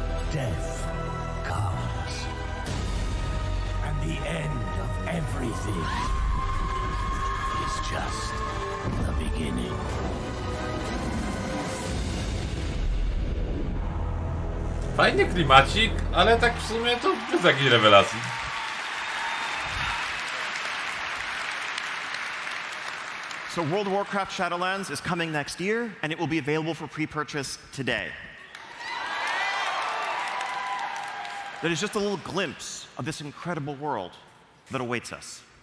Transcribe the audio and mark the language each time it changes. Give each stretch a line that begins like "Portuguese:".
English: Death comes, and the end of everything is just the beginning.
Polish: Fajny klimacik, ale tak w sumie to bez jakiejś rewelacji.
English: So World of Warcraft Shadowlands is coming next year, and it will be available for pre-purchase today. That is just a little glimpse of this incredible world that awaits us.